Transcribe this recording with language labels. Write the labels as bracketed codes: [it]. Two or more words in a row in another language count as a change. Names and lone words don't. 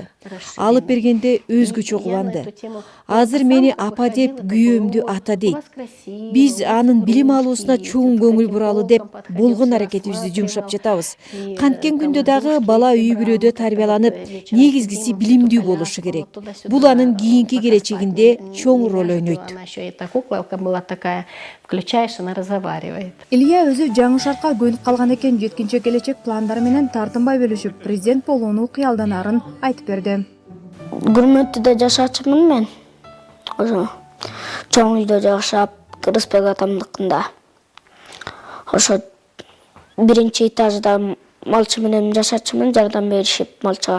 [ky] Алып бергенде өзгөчө кубанды. Азыр мени апа деп, күйөөмдү ата дейт. Биз анын билим алуусуна чоң көңүл буралы деп болгон аракетибизди жумшап жатабыз. Канткен күндө дагы бала үй бүлөдө тарбияланып, негизгиси билимдүү болушу керек. Бул анын кийинки келечегинде чоң роль ойнойт. [ru] Эта куколка была такая, включаешь, она разговаривает. [ky] Илья өзү жаңы шартка көнүп калган экен, жеткинче келечек пландары менен тартынбай бөлүшүп, президент болууну кыялданарын айтып берди. Гүрмөттүдө жашачумун мен. Ошо чоң үйдө жашап, Рыспек атамдыкында. Ошо биринчи этажда малчы менен жашачумун, жардам беришип малчыга.